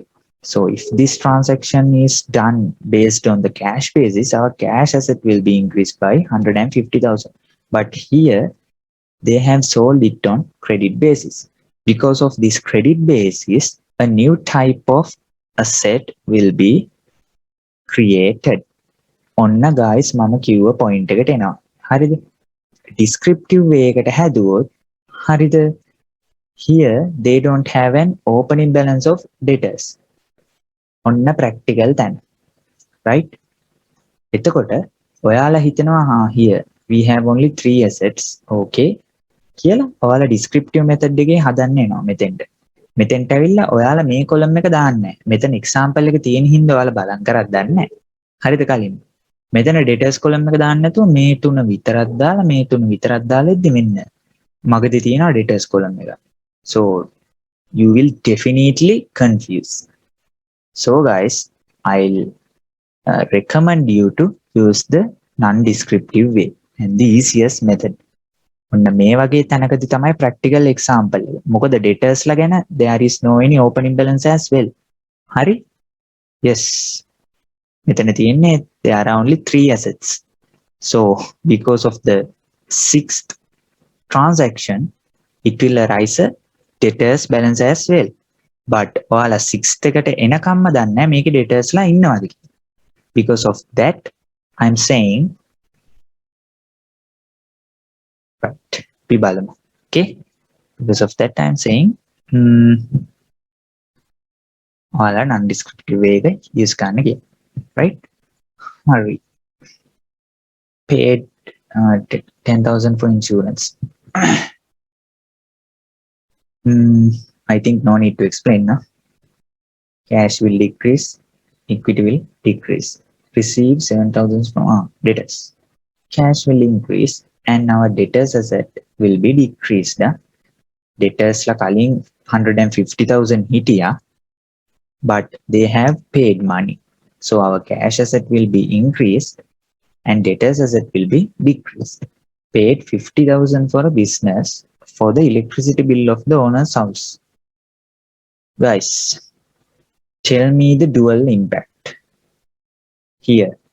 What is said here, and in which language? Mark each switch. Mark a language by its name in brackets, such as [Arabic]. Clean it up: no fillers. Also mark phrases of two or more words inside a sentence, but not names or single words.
[English] So if this transaction is done based on the cash basis, our cash asset will be increased by 150,000. But here they have sold it on credit basis. Because of this credit basis, a new type of asset will be created. [Sinhala] ඔන්න guys මම කිව්ව point එකට එනවා. හරිද? [English] Descriptive way [Sinhala] එකට හැදුවොත් හරිද? [English] Here they don't have an opening balance of debtors. [Sinhala] ඔන්න practical තැන. Right? එතකොට ඔයාලා හිතනවා [English] here we have only 3 assets. Okay. [Sinhala] කියලා ඔයාලා [English] descriptive method [Sinhala] එකේ හදන්න එනවා මෙතෙන්ට. මෙතෙන්ට ඇවිල්ලා ඔයාලා මේ column එක දාන්නේ නැහැ. මෙතන example එක තියෙන හින්දා ඔයාලා බලන් කරක් දන්නේ නැහැ. හරිද කලින්? මෙතන [English] debtors column [Sinhala] එක දාන්න නැතුව මේ තුන විතරක් දාලා ඉද්දි මෙන්න මගදී තියෙනවා [English] debtors column [Sinhala] එක. [English] So you will definitely confuse. So guys, I'll recommend you to use the non-descriptive way and the easiest method. [Sinhala] ඔන්න මේ වගේ තැනකදී තමයි [English] practical example [Sinhala] එක. මොකද debtors ලා ගැන [English] there is no any opening balance as well. [Sinhala] හරි? Yes. මෙතන තියෙන්නේ [English] there are only 3 assets. So because of the sixth transaction, it will arise a debtors balance as well. [Sinhala] But ඔයාලා 6th එකට එනකම්ම දන්නේ නැහැ මේකේ debtors ලා ඉන්නවද කියලා. [English] Because of that, I'm saying, right, [Sinhala] අපි බලමු. [English] Okay, because of that I'm saying [Sinhala] ඔයාලා non descriptive way එක use කරන්න කියලා. [English] Right, හරි. Paid 10,000 for insurance. I think no need to explain now. Cash will decrease, equity will decrease. Receive 7,000 from debtors. Cash will increase and our debtors asset will be decreased. [Sinhala] Debtors la කලින් 150,000 හිටියා, [English] but they have paid money. So our cash asset will be increased and debtors asset will be decreased. Paid 50,000 for a business for the electricity bill of the owner's house. Guys, tell me the dual impact here.